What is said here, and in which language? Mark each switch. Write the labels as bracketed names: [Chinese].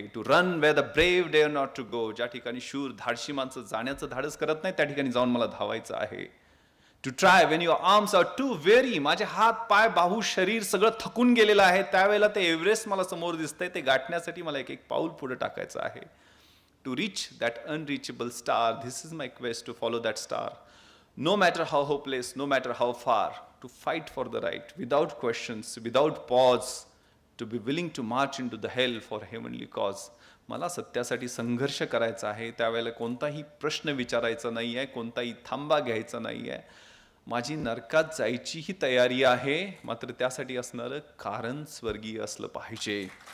[English] to run where the brave dare not to go, [Marathi] ज्या ठिकाणी शूर धाडशी माणसं जाण्याचं धाडस करत नाही त्या ठिकाणी जाऊन मला धावायचं आहे. [English] to try when your arms are too weary, [Marathi] माझे हात पाय बाहू शरीर सगळं थकून गेलेलं आहे, त्यावेळेला ते एव्हरेस्ट मला समोर दिसतंय, ते गाठण्यासाठी मला एक एक पाऊल पुढे टाकायचं आहे. [English] To reach that unreachable star, this is my quest to follow that star. No matter how hopeless, no matter how far, to fight for the right, without questions, without pause, to be willing to march into the hell for heavenly cause. [Marathi] मला सत्यासाठी संघर्ष करायचा आहे, त्यावेळेला कोणताही प्रश्न विचारायचा नाही आहे, कोणताही थांबा घ्यायचा नाही आहे. माझी नरकात जायचीही तयारी आहे, मात्र त्यासाठी असणारं कारण स्वर्गीय असलं पाहिजे.